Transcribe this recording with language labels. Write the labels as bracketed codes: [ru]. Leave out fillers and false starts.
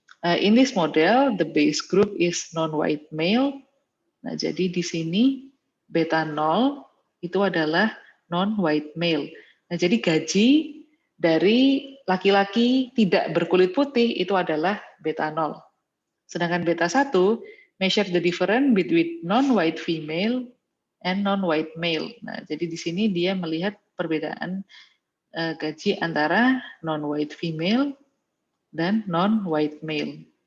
[en] In this model, the base group is non-white male. [id] Nah, jadi di sini beta 0 itu adalah non-white male. Nah, jadi gaji dari laki-laki tidak berkulit putih itu adalah beta 0. [en] Sedangkan beta 1 measure the difference between non-white female and non-white male. [id] Nah, jadi di sini dia melihat perbedaan gaji antara non-white female dan non-white male.